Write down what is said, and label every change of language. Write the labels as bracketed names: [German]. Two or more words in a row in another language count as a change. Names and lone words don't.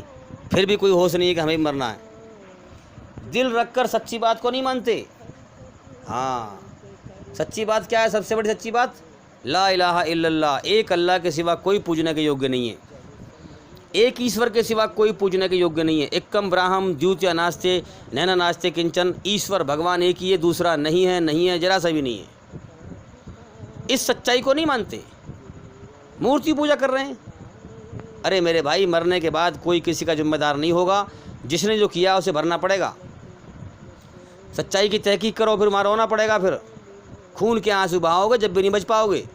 [Urdu] پھر بھی کوئی ہوش نہیں ہے کہ ہمیں مرنا ہے. دل رکھ کر سچی بات کو نہیں مانتے. ہاں، سچی بات کیا ہے؟ سب سے بڑی سچی بات [Arabic] لا الہ الا اللہ، [Urdu] ایک اللہ کے سوا کوئی پوجنے کے یوگیہ نہیں ہے، ایک ایشور کے سوا کوئی پوجنے کے یوگیہ نہیں ہے. [Sanskrit] एकम् ब्रह्म द्वितीया नास्ते नेना नास्ते किंचन, [Urdu] ایشور بھگوان ایک ہی ہے، دوسرا نہیں ہے، نہیں ہے، ذرا سا بھی نہیں ہے. اس سچائی کو نہیں مانتے، مورتی پوجا کر رہے ہیں. ارے میرے بھائی، مرنے کے بعد کوئی کسی کا ذمہ دار نہیں ہوگا، جس نے جو کیا اسے بھرنا پڑے گا. سچائی کی تحقیق کرو، پھر وہاں رونا پڑے گا، پھر خون کے آنسو بہاؤ گے جب بھی نہیں بچ پاؤ گے.